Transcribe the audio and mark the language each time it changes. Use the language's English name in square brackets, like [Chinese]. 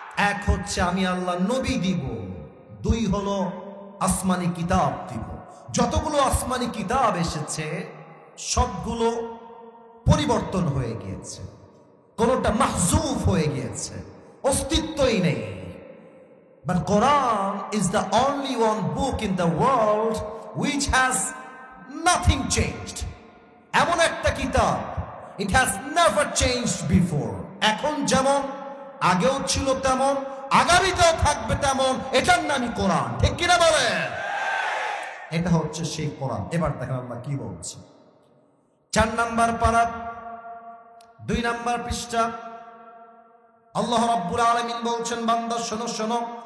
[Bangla] এক হচ্ছে আমি আল্লাহ নবী দিব, দুই হলো আসমানি কিতাব দিব। যতগুলো আসমানি কিতাব এসেছে সবগুলো পরিবর্তন হয়ে গিয়েছে, কোনটা মাহজুফ হয়ে গিয়েছে, অস্তিত্বই নেই। [English] But Quran is the only one book in the world which has nothing changed. [Bangla] এমন একটা কিতাব, [English] it has never changed before. [Bangla] এখন যেমন আগেও ছিল তেমন, আগামীতেও থাকবে তেমন, এটার নামই কোরআন, ঠিক কিনা বলেন? এটা হচ্ছে সেই কোরআন। এবার দেখেন আল্লাহ কি বলছে, 4 নাম্বার পারা 2 নাম্বার পৃষ্ঠা। আল্লাহ রাব্বুল আলামিন বলছেন বান্দা শোনো শোনো,